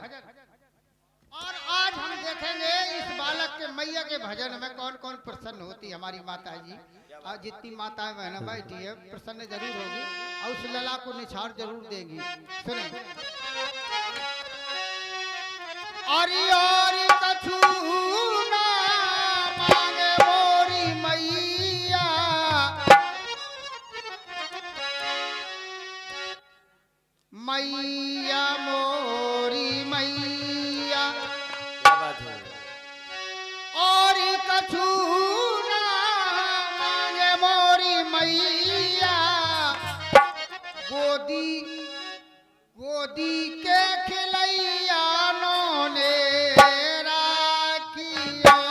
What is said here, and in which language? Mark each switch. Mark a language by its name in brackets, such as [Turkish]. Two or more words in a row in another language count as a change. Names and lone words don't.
[Hindi] और आज हम देखेंगे इस बालक के मैया के भजन में कौन कौन प्रसन्न होती हमारी माता जी। आज जितनी माताएं बहना बैठी है प्रसन्न जरूर होगी और उस लला को निछाड़ जरूर देंगी। [Bundeli] सुने और कछु ना मांगे मोरी मैया, मैया मोरी मैया। [Hindi] क्या बात है? [Bundeli] और कछु ना मांगे मोरी मैया, गोदी गोदी के खिलैया नोने राखियो।